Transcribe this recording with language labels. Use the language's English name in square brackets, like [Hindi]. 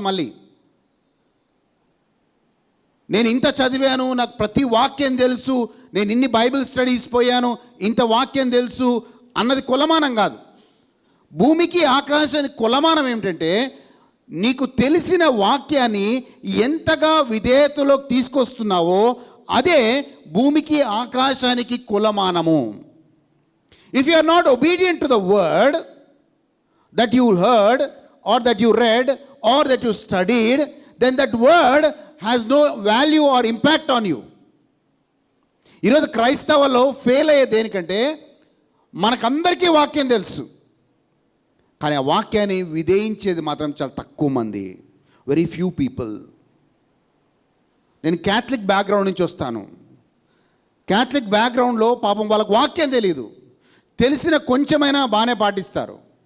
[Telugu] మళ్ళీ నేను ఇంత చదివాను, నాకు ప్రతి వాక్యం తెలుసు, నేను ఇన్ని బైబిల్ స్టడీస్ పోయాను, ఇంత వాక్యం తెలుసు అన్నది కొలమానం కాదు. భూమికి ఆకాశానికి కొలమానం ఏమిటంటే, నీకు తెలిసిన వాక్యాన్ని ఎంతగా విధేయతలోకి తీసుకొస్తున్నావో అదే భూమికి ఆకాశానికి కొలమానము. [English] If you are not obedient to the word that you heard or that you read or that you studied, then that word has no value or impact on you. [Telugu] ఈరోజు క్రైస్తవుల్లో ఫెయిల్ అయ్యే దేనికంటే, మనకందరికీ వాక్యం తెలుసు, కానీ ఆ వాక్యాన్ని విధేయించేది మాత్రం చాలా తక్కువ మంది, [English] Very few people. [Telugu] నేను క్యాథలిక్ బ్యాక్గ్రౌండ్ నుంచి వస్తాను. క్యాథలిక్ బ్యాక్గ్రౌండ్లో పాపం వాళ్ళకు వాక్యం తెలియదు, తెలిసిన కొంచెమైనా బాగానే పాటిస్తారు.